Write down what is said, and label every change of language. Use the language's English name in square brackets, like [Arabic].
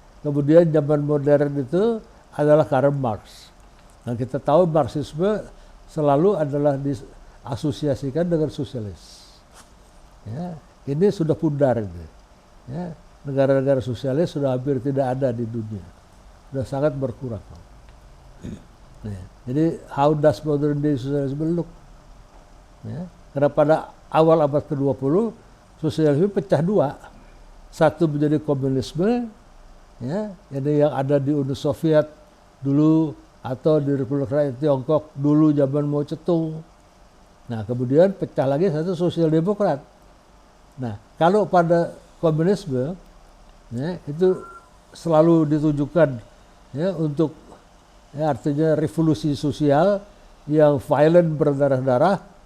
[Indonesian] Kemudian zaman modern itu adalah Karl Marx. Nah, kita tahu Marxisme selalu adalah diasosiasikan dengan sosialis. Ya, ini sudah pudar. Ya, negara-negara sosialis sudah hampir tidak ada di dunia, sudah sangat berkurang. Ya, jadi [English] how does modern day socialism look? [Indonesian] Ya, karena pada awal abad ke-20 sosialisme pecah dua, satu menjadi komunisme, ya, ini yang ada di Uni Soviet dulu atau di Republik Rakyat Tiongkok dulu zaman Mao Zedong. Nah kemudian pecah lagi satu sosial demokrat. Nah kalau pada komunisme, ya, itu selalu ditujukan, ya, untuk, ya, artinya revolusi sosial yang violent, berdarah-darah.